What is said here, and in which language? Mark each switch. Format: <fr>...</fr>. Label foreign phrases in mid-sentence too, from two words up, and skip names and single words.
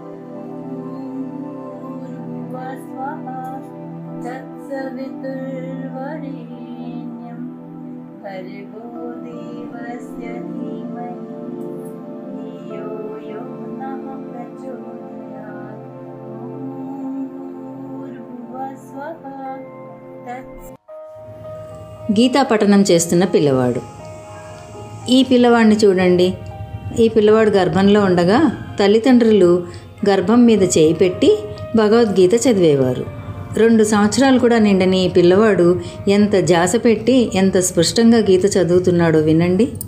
<sa>तत्सवितुर्वरेण्यं भर्गो देवस्य धीमहि धियो यो नः प्रचोदयात्. भूर्भुवस्वः</sa> <te>గీతా పఠనం చేస్తున్న పిల్లవాడు. ఈ పిల్లవాడిని చూడండి. ఈ పిల్లవాడు గర్భంలో ఉండగా తల్లిదండ్రులు గర్భం మీద చేయి పెట్టి భగవద్గీత చదివేవారు. 2 సంవత్సరాలు కూడా నిండని ఈ పిల్లవాడు ఎంత ధ్యాస పెట్టి ఎంత స్పష్టంగా గీత చదువుతున్నాడో వినండి.</te>